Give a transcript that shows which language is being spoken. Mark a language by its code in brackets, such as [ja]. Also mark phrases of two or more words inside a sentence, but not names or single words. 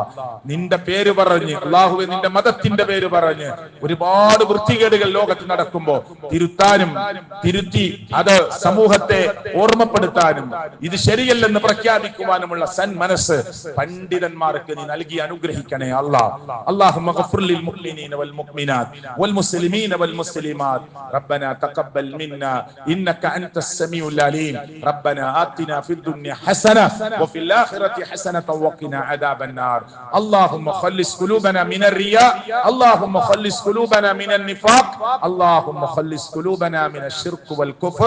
[ml] നിന്റെ പേര് പറഞ്ഞ്, അല്ലാഹുവേ, നിന്റെ മതത്തിന്റെ പേര് പറഞ്ഞ് ഒരുപാട് വൃത്തികേടുകൾ ലോകത്ത് നടക്കുമ്പോ തിരുത്താനും തിരുത്തി അത് സമൂഹത്തെ ഓർമ്മപ്പെടുത്താനും ഇത് ശരിയല്ലെന്ന് പ്രഖ്യാപിക്കുവാനുമുള്ള സന്മനസ് പണ്ഡിതന്മാർക്ക് നീ നൽകി അനുഗ്രഹിക്കണേ അല്ലാഹ്. [ar] اللهم اغفر للمؤمنين والمؤمنات والمسلمين والمسلمات. ربنا تقبل منا إنك أنت السميع العليم. ربنا آتنا في الدنيا حسنة وفي الآخرة حسنة وقنا عذاب النار. اللهم خلص قلوبنا من الرياء، اللهم خلص قلوبنا من النفاق، اللهم خلص قلوبنا من الشرك والكفر.